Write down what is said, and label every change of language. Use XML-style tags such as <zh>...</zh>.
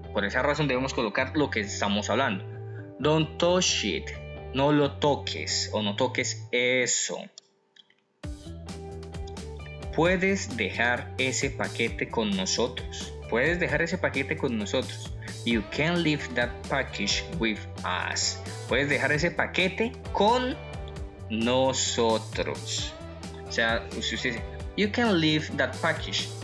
<es>Por esa razón debemos colocar lo que estamos hablando.</es> <en>Don't touch it,</en> <es>no lo toques o no toques eso. Puedes dejar ese paquete con nosotros. Puedes dejar ese paquete con nosotros.</es> <en>You can leave that package with us.</en> <es>Puedes dejar ese paquete con nosotros. O sea, usted dice,</es> <en>you can leave that package.</en>